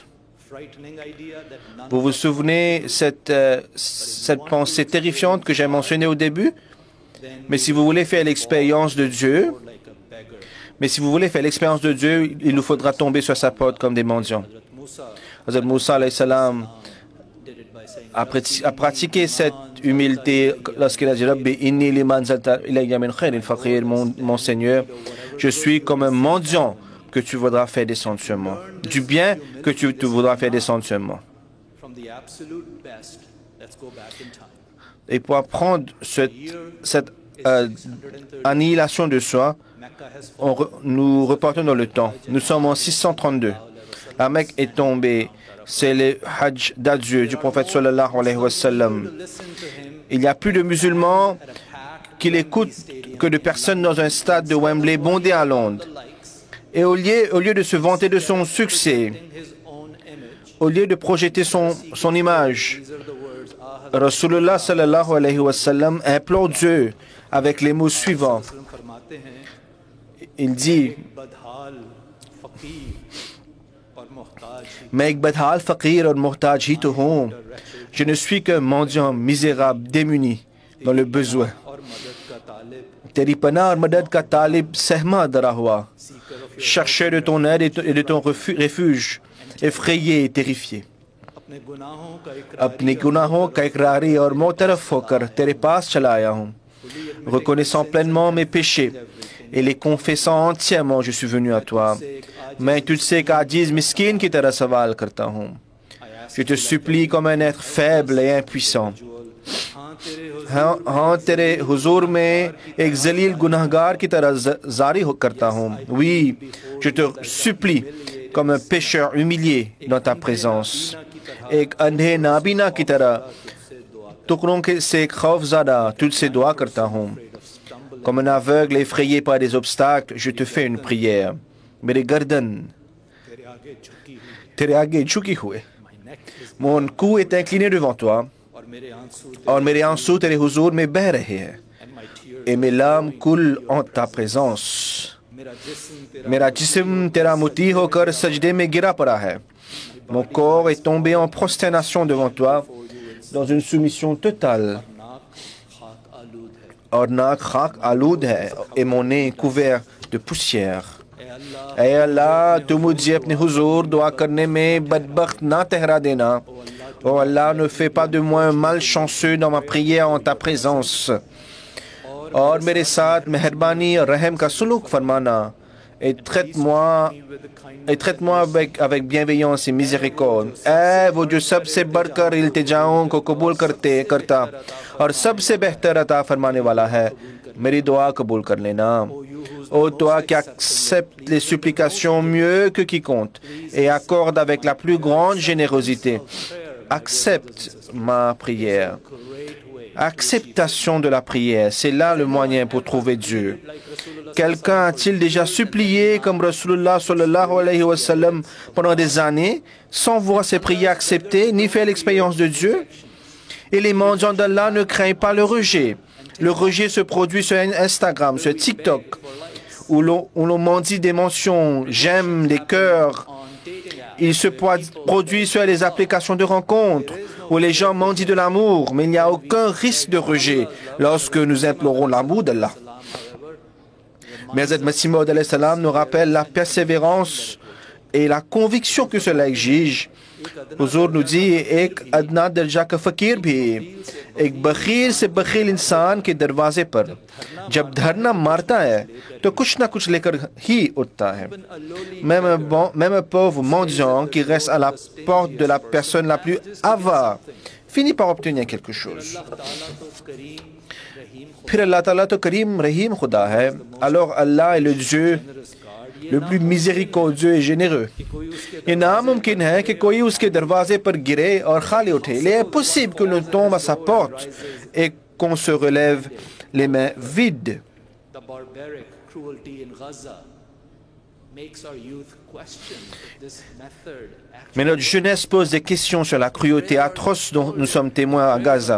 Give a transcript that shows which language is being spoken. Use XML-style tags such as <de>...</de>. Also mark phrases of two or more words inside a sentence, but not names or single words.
<fr>Vous vous souvenez cette pensée terrifiante que j'ai mentionnée au début? Mais si vous voulez faire l'expérience de Dieu, il nous faudra tomber sur sa porte comme des mendiants. Hazrat Moussa</fr> <ar>عليه السلام</ar> <fr>a pratiqué cette humilité lorsqu'il a dit</fr> <ar>رب إني لما أنزلت إلي من خير فقير,</ar> <fr>mon Seigneur, je suis comme un mendiant que tu voudras faire descendre sur moi, du bien que tu voudras faire descendre sur moi. Et pour apprendre cette annihilation de soi, nous repartons dans le temps. Nous sommes en 632. La Mecque est tombée. C'est le Hajj d'adieu du prophète</fr> <ar>صلى الله عليه وسلم.</ar> <fr>Il n'y a plus de musulmans qui l'écoutent que de personnes dans un stade de Wembley bondé à Londres. Et au lieu de se vanter de son succès, au lieu de projeter son image, Rasulullah</fr> <ar>صلى الله عليه وسلم</ar> <fr>implore Dieu avec les mots suivants. Il dit,</fr> <ur>میں ایک بدحال فقیر اور محتاج ہی تو ہوں.</ur> <fr>Je ne suis qu'un mendiant misérable, démuni, dans le besoin.</fr> <ur>تیری پناہ اور مدد کا طالب سہما ڈرا ہوا,</ur> <fr>chercheur de ton aide et de ton refuge, effrayé et terrifié.</fr> <ur>اپنے گناہوں کا اقراری اور معترف ہوکر تیرے پاس چلا آیا ہوں,</ur> <fr>reconnaissant pleinement mes péchés et les confessant entièrement, je suis venu à toi.</fr> <ur>میں تجھسے ایک عاجز مسکین کی طرح سوال کرتا ہوں.</ur> <fr>Je te supplie comme un être faible et impuissant.</fr> <ur>ہاں، تیرے حضور میں ایک ذلیل گنہگار کی طرح زاری کرتا ہوں.</ur> <fr>Oui, je te supplie comme un pécheur humilié dans ta présence.</fr> <ur>ایک اندھے نابینا کی طرح ٹکڑوں کے سے خوفزدہ تجھسے دعا کرتا ہوں.</ur> <fr>Comme un aveugle effrayé par des obstacles, je te fais une prière.</fr> <ur>میرے گردن تیرے آگے جھکی ہوئے,</ur> <fr>mon cou est incliné devant toi,</fr> <ur>اور میرے آنسو تیرے حضور میں بہہ رہے ہیں,</ur> <fr>et mes larmes coulent en ta présence.</fr> <ur>میرا جسم تیرا مطیع ہوکر سجدے میں گرا پڑا ہے.</ur> <fr>Mon corps est tombé en prosternation devant toi, dans une soumission totale.</fr> <ur>اور ناک خاک آلود ہے,</ur> <fr>et mon nez couvert de poussière.</fr> <ur>اے اللہ تو مجھے اپنے حضور دعا کرنے میں بدبخت نہ ٹھہرا دینا.</ur> <fr>Oh Allah, ne fais pas de moi un malchanceux dans ma prière en ta présence.</fr> <ur>اور میرے ساتھ مہربانی اور رحم کا سلوک فرمانا</ur> <fr>et traite-moi avec bienveillance et miséricorde.</fr> <ur>وہ جو سبسے بڑھکر التجاؤں کو قبول کرتا اور سبسے بہتر عطا فرمانے والا ہے، میری دعا قبول کر لینا.</ur> <fr>Ô toi qui acceptes les supplications mieux que quiconque et accorde avec la plus grande générosité, accepte ma prière. Acceptation de la prière, c'est là le moyen pour trouver Dieu. Quelqu'un a-t-il déjà supplié comme Rasulullah</fr> <ar>صلى الله عليه وسلم</ar> <fr>pendant des années sans voir ses prières acceptées ni fait l'expérience de Dieu? Et les mendiants d'Allah ne craignent pas le rejet. Le rejet se produit sur Instagram, sur TikTok, où l'on mendie des mentions, j'aime, des cœurs. Il se produit sur les applications de rencontres, où les gens mendient de l'amour, mais il n'y a aucun risque de rejet lorsque nous implorons l'amour d'Allah. Mais Hazrat Masih Maud</fr> <ar>عليه السلام</ar> <fr>nous rappelle la persévérance et la conviction que cela exige. Huzur nous dit</fr> <ur>ایک ادنیٰ درجہ کا فقیر بھی ایک بخیل سے بخیل انسان کے دروازے پر جب دھرنا مارتا ہے تو کچھ نہ کچھ لےکر ہی اٹھتا ہے.</ur> <fr>Même un pauvre mendiant qui reste à la porte de la personne la plus avare finit par obtenir quelque chose.</fr> <ur>پھر اللہ تعالیٰ تو کریم رحیم خدا ہے.</ur> <fr>Alors Allah est le Dieu le plus miséricordieux et généreux.</fr> <ur>یہ ناممکن ہے کہ کوئی اسکے دروازے پر گرے اور خالی اٹھے.</ur> <fr>Il est impossible que l'on tombe à sa porte et qu'on se relève les mains vides. Mais notre jeunesse pose des questions sur la cruauté atroce dont nous sommes témoins à Gaza.</fr>